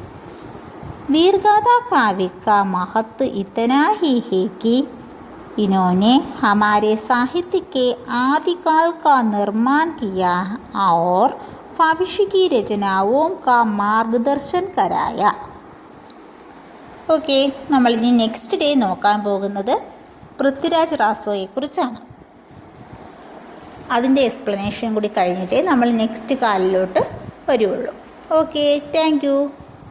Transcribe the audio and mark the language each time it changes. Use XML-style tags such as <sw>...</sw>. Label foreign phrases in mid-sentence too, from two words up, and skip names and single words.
<hi>वीरगाथा काव्य का महत्व इतना ही है कि इन्होंने हमारे साहित्य के आदिकाल का निर्माण किया और भविष्य की रचनाओं का मार्गदर्शन कराया.</hi> <ml>ഓക്കെ, നമ്മളിനി</ml> <en>next day</en> <ml>നോക്കാൻ പോകുന്നത് പൃഥ്വിരാജ് റാസോയെക്കുറിച്ചാണ്. അതിൻ്റെ എക്സ്പ്ലനേഷൻ കൂടി കഴിഞ്ഞിട്ടേ നമ്മൾ നെക്സ്റ്റ് കാലിലോട്ട് വരുള്ളൂ.</ml> <en>Okay, thank you.</en>